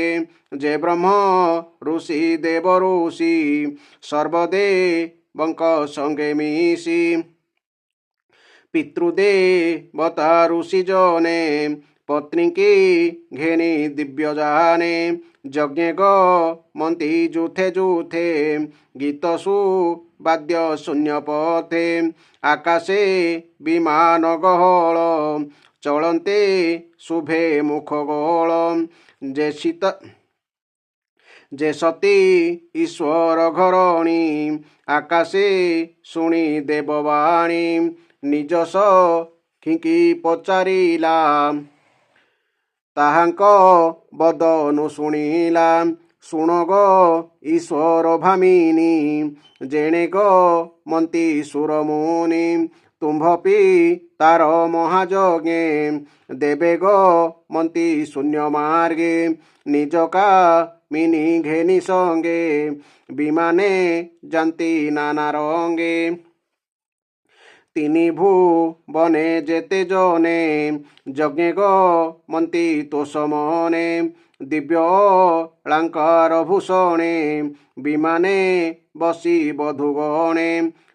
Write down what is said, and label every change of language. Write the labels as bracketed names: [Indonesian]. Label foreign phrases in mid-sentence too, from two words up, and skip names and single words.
[Odia] ଜେ ବ୍ରହ୍ମ ଋଷି ଦେବ ଋଷି ସର୍ବଦେବଙ୍କ ସଙ୍ଗେ ମିଶୀ। ପିତୃଦେବତା ଋଷି ଜନେ ପତ୍ନୀ କୀ ଘେନୀ ଦିବ୍ୟ ଜାନେ। ଯଜ୍ଞ ଗମନ୍ତୀ ଜୁଥେ ଜୁଥେ ଗୀତ ସୁବାଦ୍ୟ ଶୂନ୍ୟ ପଥେ। ଆକାଶେ ବିମାନ ଗହଳ ଚଳତେ ଶୁଭେ ମୁଖ ଗୋଳ। ଜେ ସତୀ ଈଶ୍ୱର ଘରଣୀ ଆକାଶେ ଶୁଣୀ ଦେବବାଣୀ। ନିଜସ ଖିଙ୍କୀ ପଚାରିଲା ତାହାଙ୍କ ବଦନୁ ଶୁଣିଲା। ଶୁଣ ଗ ଈଶ୍ୱର ଭାମିନୀ ଜେଣେ ଗ ମନ୍ତୀ ସୁରମୁନି। ତୁମ୍ଭପି ତାର ମହାଯଜ୍ଞେ ଦେବେ ଗ ମନ୍ତୀ ଶୂନ୍ୟ ମାର୍ଗେ। ନିଜ କା ମିନୀ ଘେନୀ ସଙ୍ଗେ ବିମାନେ ଜାନତୀ ନାନା ରଙ୍ଗେ। ତିନୀ ଭୁବନେ ଜେତେ ଜନେ ଯଜ୍ଞ ଗମନ୍ତୀ ତୋଷମନେ। ଦିବ୍ୟ ଅଳଙ୍କାର ଭୂଷଣେ ବିମାନେ ବସୀ ବଧୁଗଣେ।